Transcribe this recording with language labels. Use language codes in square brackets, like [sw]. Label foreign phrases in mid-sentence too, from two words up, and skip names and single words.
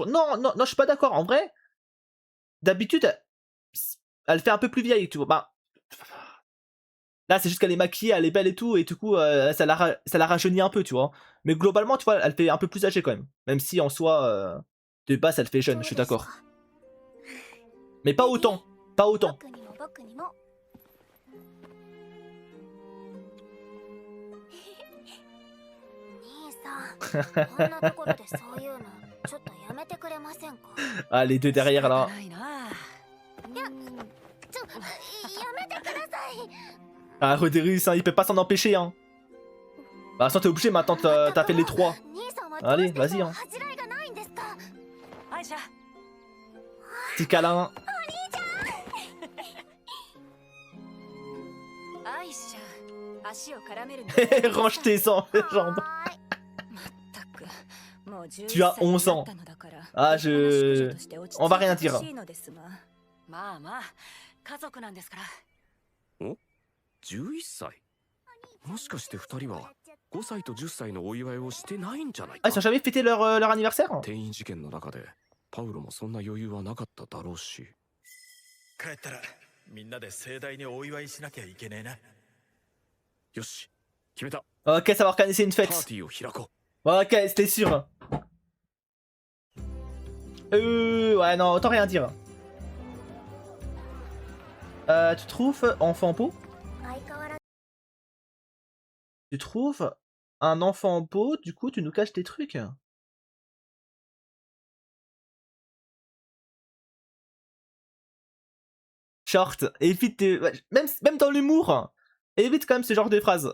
[fr] Non, non, non, je suis pas d'accord. En vrai, d'habitude, elle fait un peu plus vieille, tu vois. Bah, là, c'est juste qu'elle est maquillée, elle est belle et tout, et du coup, ça la rajeunit un peu, tu vois. Mais globalement, tu vois, elle fait un peu plus âgée quand même. Même si en soi, de base, elle fait jeune, je suis d'accord. Mais pas autant. Pas autant. [ja] こんなところでそういうのちょっとやめてくれませんか。 [fr] Ah, les deux derrière là. [ja] ないな。やめてください。 [fr] Ah, Roderius, hein, il peut pas s'en empêcher, hein. Bah, sans t'es obligé maintenant, t'as fait les trois. Allez, vas-y, hein. [ja] 恥じらいがないんですか。アイシャ。 [fr] Petit câlin. [ja] アイシャ。足を絡める。 [fr] Range tes jambes. Tu as 11 ans. Ah, On va rien dire. [ja] まあまあ、家族なんですから。お ?11 歳もしかして2人は5歳と10歳のお祝いをしてないんじゃない Ah, か [fr] ils ont jamais fêté leur anniversaire? [ja] 転院事件の中でパウロもそんな余裕はなかっただろうし。帰ったらみんなで盛大にお祝いしなきゃいけねえな。よし、決めた。 [fr] Ok, ça va organiser une [ja] パー [fr] fête. [ja] ティーを開こ [fr] Ok, c'était sûr. Ouais, non, autant rien dire. Tu trouves enfant beau? [ja] 相変わらず [fr] Tu trouves un enfant beau, du coup tu nous caches tes trucs. Short, évite même dans l'humour, évite quand même ce genre de phrases.